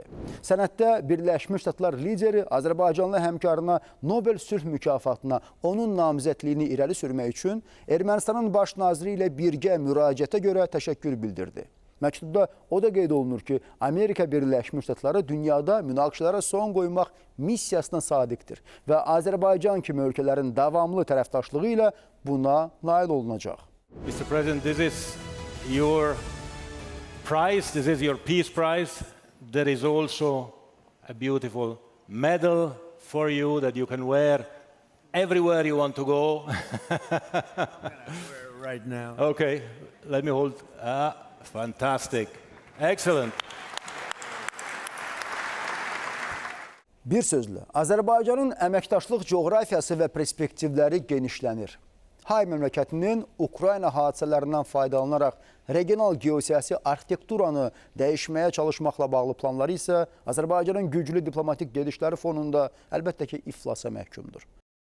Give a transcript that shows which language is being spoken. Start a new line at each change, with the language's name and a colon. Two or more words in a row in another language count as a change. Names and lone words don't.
Azerbaijani: Sənəddə Birləşmiş Ştatlar lideri Azərbaycanlı həmkarına Nobel sülh mükafatına onun namizədliyini irəli sürmək üçün Ermənistanın baş naziri ilə birgə müraciətə görə təşəkkür bildirdi. Məktubda o da qeyd olunur ki, Amerika Birləşmiş Ştatları dünyada münaqişələrə son qoymaq missiyasına sadiqdir və Azərbaycan kimi ölkələrin davamlı tərəfdaşlığı ilə buna nail olunacaq.
English: Mr. President, this is your prize, this is your peace prize. There is also a beautiful medal for you that you can wear everywhere you want to go. Right now. Okay, let me hold. Fantastic. Excellent.
Azerbaijani: Bir sözlə, Azərbaycanın əməkdaşlıq coğrafiyası və perspektivləri genişlənir. Hay məmləkətinin Ukrayna hadisələrindən faydalanaraq regional geosiyasi arxitekturanı dəyişməyə çalışmaqla bağlı planları isə Azərbaycanın güclü diplomatik gedişləri fonunda əlbəttə ki, iflasa məhkumdur.